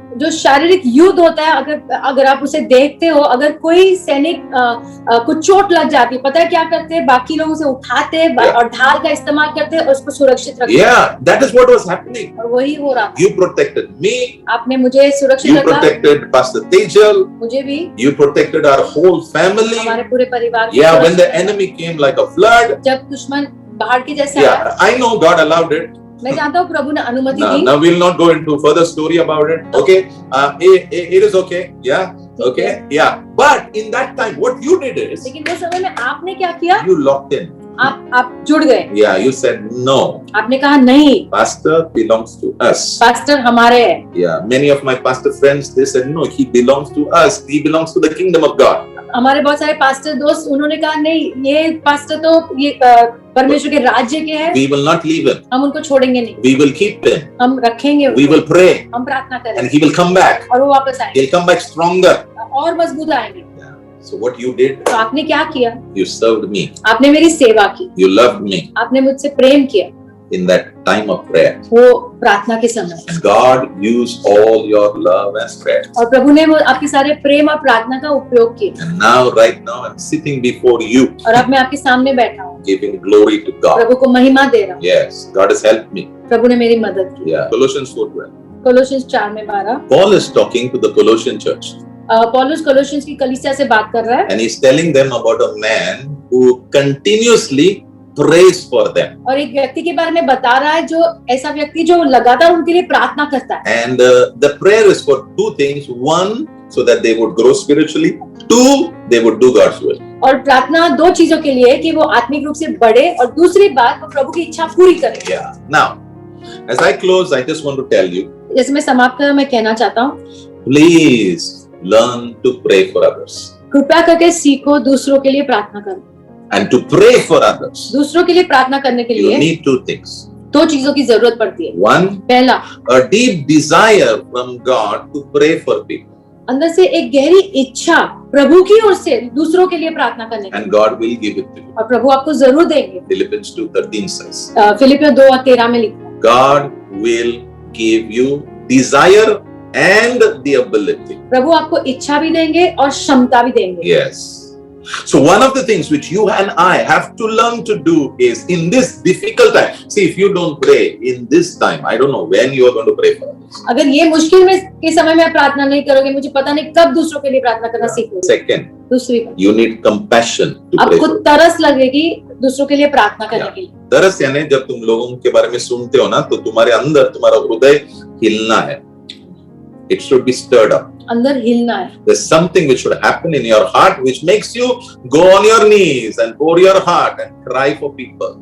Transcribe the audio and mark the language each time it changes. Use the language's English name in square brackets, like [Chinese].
[Hindi] जो शारीरिक युद्ध होता है, अगर आप उसे देखते हो, अगर कोई सैनिक को चोट लग जाती है, पता है क्या करते हैं? बाकी लोग उसे उठाते हैं और ढाल का इस्तेमाल करते हैं और उसको सुरक्षित रखते हैं। [English] Yeah, that is what was happening. [Hindi] और वही हो रहा। [English] You protected me. [Hindi] आपने मुझे सुरक्षित [English] You [Hindi] रखा। [English] protected Pastor Tejal. [Hindi] मुझे भी। [English] You protected our whole family. [Hindi] हमारे पूरे परिवार को। [English] Yeah, when the enemy came like a flood. [Hindi] जब दुश्मन बाढ़ के जैसे आया। [English] Yeah, I know God allowed it. [Hindi] मैं जानता हूँ प्रभु ने अनुमति दी। [English] Now we'll not go into further story about it. Okay, it is okay. Yeah, okay, yeah. But in that time, what you did is, [Hindi] लेकिन वो समय में आपने क्या किया? [English] you locked in. [Hindi] आप जुड़ गए। [English] Yeah, you said no. [Hindi] आपने कहा नहीं। [English] Pastor belongs to us. [Hindi] Pastor हमारे हैं। [English] Yeah, many of my pastor friends, they said no, he belongs to us. He belongs to the kingdom of God. [Hindi] हमारे बहुत सारे पास्टर दोस्त, उन्होंने कहा नहीं, ये पास्टर तो ये परमेश्वर के राज्य के हैं। [English] We will not leave him. [Hindi] हम उनको छोड़ेंगे नहीं। [English] We will keep him. [Hindi] हम रखेंगे। [English] We will pray. [Hindi] हम प्रार्थना करेंगे। [English] And he will come back. [Hindi] और वो वापस आएंगे। [English] He'll come back stronger. [Hindi] और मजबूत आएंगे। [English] Yeah. So what you did? [Hindi] तो आपने क्या किया? [English] You served me. [Hindi] आपने मेरी सेवा की। [English] You loved me. [Hindi] आपने मुझसे प्रेम किया। [English] In that time of prayer. [Hindi] वो प्रार्थना के समय। [English] And God used all your love and prayer. [Hindi] और प्रभु ने वो आपके सारे प्रेम और प्रार्थना का उपयोग किया। [English] And now, right now, I'm sitting before you. [Hindi] और अब मैं आपके सामने बैठा हूँ। [English] Giving glory to God. [Hindi] प्रभु को महिमा दे रहा हूँ। [English] Yes, God has helped me. [Hindi] प्रभु ने मेरी मदद की। [English] Yeah. Colossians 4:12. [Hindi] कोलोसियंस 4:12। [English] Paul is talking to the Colossian church. [Hindi] पौलुस कोलोसियंस की कलीसिया से बात कर रहा है। [English] And he's telling them about a man who continuously prays for them. [Hindi] और एक व्यक्ति के बारे में बता रहा है, जो ऐसा व्यक्ति जो लगातार उनके लिए प्रार्थना करता है। [English] And the prayer is for two things. One, so that they would grow spiritually. Two, they would do God's will. [Hindi] और प्रार्थना दो चीजों के लिए है कि वो आत्मिक रूप से बढ़े, और दूसरी बात वो प्रभु की इच्छा पूरी करे। [English] Yeah. Now, as I close, I just want to tell you. [Hindi] जैसे मैं समाप्त कर, मैं कहना चाहता हूँ, [English] Please learn to pray for others. [Hindi] कृपया करके सीखो दूसरों के लिए प्रार्थना करो। [English] And to pray for others, [Hindi] दूसरों के लिए प्रार्थना करने के [English] you [Hindi] लिए [English] need two things. [Hindi] दो चीजों की जरूरत पड़ती है। [English] One, [Hindi] पहला, [English] a deep desire from God to pray for people. [Hindi] अंदर से एक गहरी इच्छा प्रभु की ओर से दूसरों के लिए प्रार्थना करने की, [English] And God will give it to you. [Hindi] और प्रभु आपको जरूर देंगे। [English] Philippians 2:13 says, [Hindi] फिलिपियों 2:13 में लिखा है, [English] God will give you desire and the ability. [Hindi] प्रभु आपको इच्छा भी देंगे और क्षमता भी देंगे। [English] Yes. So one of the things which you and I have to learn to do is in this difficult time. See, if you don't pray in this time, I don't know when you are going to pray for others. [Hindi] अगर ये मुश्किल में के समय में आप प्रार्थना नहीं करोगे, मुझे पता नहीं कब दूसरों के लिए प्रार्थना करना सीखोगे। [English] Second, [Hindi] दूसरी बात, [English] you need compassion to pray [Hindi] आपको [English] for. [Hindi] तरस लगेगी दूसरों के लिए प्रार्थना करने के लिए। तरस यानी जब तुम लोगों के बारे में सुनते हो ना, तो तुम्हारे अंदर तुम्हारा हृदय हिलना है. [English] It should be stirred up. [Hindi] अंदर हिलना है। [English] There's something which should happen in your heart which makes you go on your knees and pour your heart and cry for people.